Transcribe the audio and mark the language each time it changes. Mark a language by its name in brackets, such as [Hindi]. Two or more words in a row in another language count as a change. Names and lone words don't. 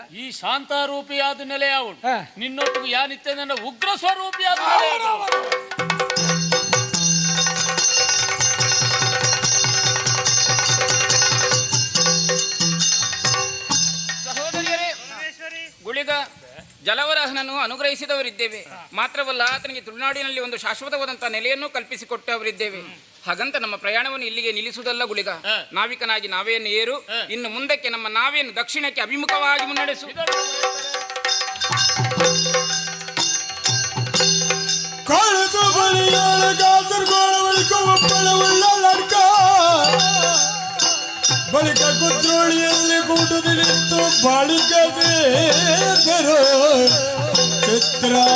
[Kannada] ಈ ಶಾಂತಾರೂಪಿಯಾದ ನೆಲೆ ಅವಳು ನಿನ್ನೊಟ್ಟಿಗೂ ಯಾನಿತ್ತೆ ಅಂದ ಉಗ್ರ ಸ್ವರೂಪಿಯಾದ ಸಹೋದರಿಯರೇ, ಗುಳಿಗ ಜಲವರಾಹನನ್ನು ಅನುಗ್ರಹಿಸಿದವರಿದ್ದೇವೆ. ಮಾತ್ರವಲ್ಲ, ಆತನಿಗೆ ತುಳುನಾಡಿನಲ್ಲಿ ಒಂದು ಶಾಶ್ವತವಾದಂತಹ ನೆಲೆಯನ್ನು ಕಲ್ಪಿಸಿಕೊಟ್ಟವರಿದ್ದೇವೆ. ಹಾಗಂತ ನಮ್ಮ ಪ್ರಯಾಣವನ್ನು ಇಲ್ಲಿಗೆ ನಿಲ್ಲಿಸುವುದಲ್ಲ ಗುಳಿಗ. ನಾವಿಕನಾಗಿ ನಾವೆಯನ್ನು ಏರು. ಇನ್ನು ಮುಂದಕ್ಕೆ ನಮ್ಮ ನಾವೆಯನ್ನು ದಕ್ಷಿಣಕ್ಕೆ ಅಭಿಮುಖವಾಗಿ ಮುನ್ನಡೆಸು. ಬಳಿಕ ಕುದ್ರೋಳಿಯಲ್ಲಿ ಕೂಟದಿ ನಿಂತು ಬಾಳಿಕ ಚಿತ್ರ